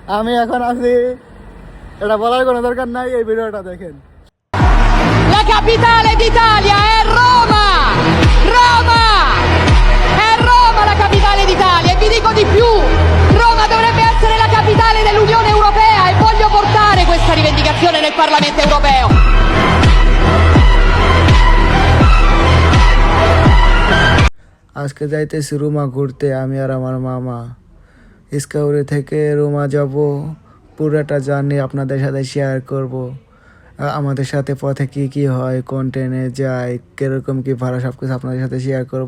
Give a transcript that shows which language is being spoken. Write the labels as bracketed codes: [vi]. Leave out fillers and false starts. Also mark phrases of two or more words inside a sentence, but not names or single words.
[bn] আমি এখন আছি, এটা বলার কোনো দরকার নাই, এই ভিডিওটা দেখেন। [it] La capitale d'Italia è Roma! Roma! È Roma la capitale d'Italia e vi dico di più, Roma dovrebbe essere la capitale dell'Unione Europea e voglio portare questa rivendicazione nel Parlamento Europeo. [bn] আজকে যাইতেছি রোমা ঘুরতে, আমি আর আমার মামা। স্কাউরি থেকে রোমা যাব, পুরোটা জার্নি আপনাদের সাথে শেয়ার করব। আমাদের সাথে পথে কি কি হয়, কোন ট্রেনে যায়, কিরকম কি ভাড়া, সব কিছু আপনাদের সাথে শেয়ার করব।